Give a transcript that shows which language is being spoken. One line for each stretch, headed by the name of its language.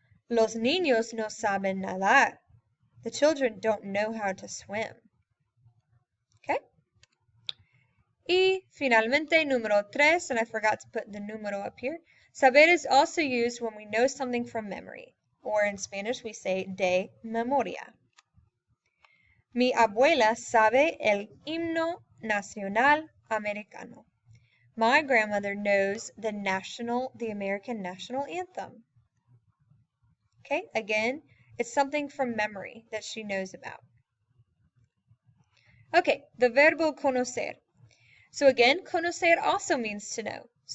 Spanish: Los niños no saben nadar.
English: The children don't know how to swim. Okay?
Spanish: Y finalmente, número tres,
English: and I forgot to put the número up here. Saber is also used when we know something from memory, or in Spanish we say
Spanish: de memoria. Mi abuela sabe el himno nacional americano.
English: My grandmother knows the American national anthem. Okay, again, it's something from memory that she knows about. Okay, the verbo conocer. So again, conocer also means to know.